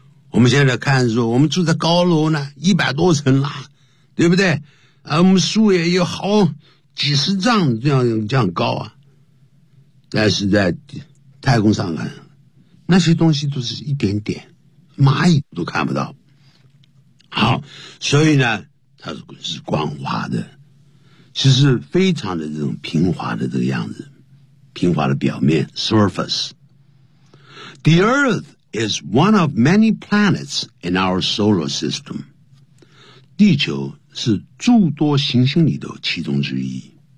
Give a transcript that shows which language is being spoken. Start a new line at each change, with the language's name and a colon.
Chinese: 我们现在看说我们住在高楼呢，100多层啦，对不对啊，我们树也有好几十丈这样高啊，但是在太空上看那些东西都是一点点，蚂蚁都看不到。好，所以呢它是光滑的，其实非常的这种平滑的这个样子，平滑的表面 surface。
English: The earthis one of many planets in our solar system.
Chinese: 地球是诸多行星里头其中之一。